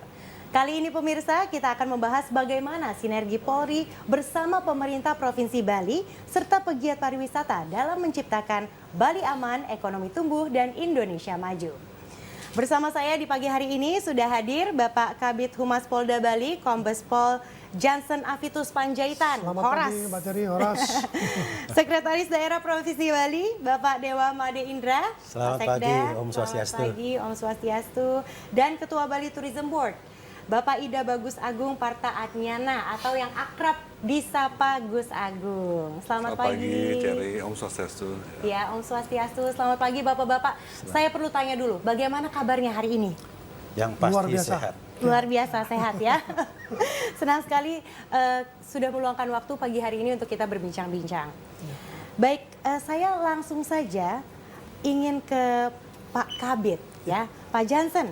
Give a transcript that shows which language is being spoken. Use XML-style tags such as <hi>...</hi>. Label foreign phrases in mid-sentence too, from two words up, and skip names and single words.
<id>Kali ini pemirsa kita akan membahas bagaimana sinergi Polri bersama pemerintah Provinsi Bali serta pegiat pariwisata dalam menciptakan Bali aman, ekonomi tumbuh dan Indonesia maju. Bersama saya di pagi hari ini sudah hadir Bapak Kabid Humas Polda Bali, Kombes Pol Jansen Afitus Panjaitan. Selamat Horas. pagi, Mbak Ceri, Horas. Sekretaris Daerah Provinsi Bali, Bapak Dewa Made Indra. Selamat Sekda.</id> <sa>pagi, Om Swastiastu.</sa> <id>Selamat pagi,</id> <sa>Om Swastiastu.</sa> <id>Dan Ketua Bali Tourism Board, Bapak Ida Bagus Agung Parta Adnyana atau yang akrab disapa Gus Agung. Selamat pagi.</id> <sa>Ceri, Om Swastiastu. Ya, Om Swastiastu.</sa> <id>Selamat pagi Bapak-bapak. Saya perlu tanya dulu, bagaimana kabarnya hari ini? Yang pasti Luar biasa. sehat. Luar biasa sehat ya. Senang sekali sudah meluangkan waktu pagi hari ini untuk kita berbincang-bincang. Baik, saya langsung saja ingin ke Pak Kabid ya, Pak Jansen.</id>